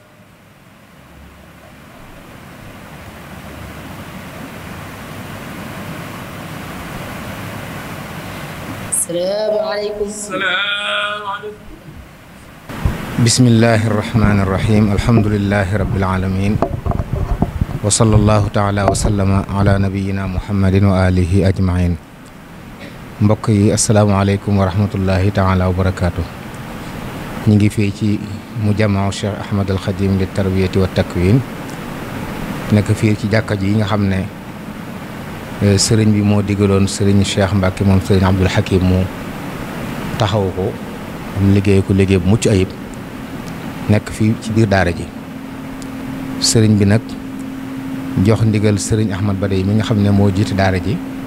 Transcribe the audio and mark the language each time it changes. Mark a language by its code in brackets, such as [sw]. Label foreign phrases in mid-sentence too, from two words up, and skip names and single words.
[ar] السلام عليكم السلام عليكم بسم الله الرحمن الرحيم الحمد لله رب العالمين وصلى الله تعالى وسلم على نبينا محمد وآله أجمعين [wo] mbokk yi [ar] السلام عليكم ورحمة الله تعالى وبركاته [wo] ñu ngi fii ci mujammaa Cheikh Ahmad al Khadim li tarbiyati wa takwin nekk fii ci jàkka ji yi nga xam ne sëriñ bi moo digaloon sëriñ Cheikh Mbacke moom sëriñ Abdul Hakim mu taxaw ko am liggéey ko liggéey bu mucc ayib nekk fii ci biir daara ji sëriñ bi nag jox ndigal sëriñ Ahmad Badawi mi nga xam ne moo jiite daara ji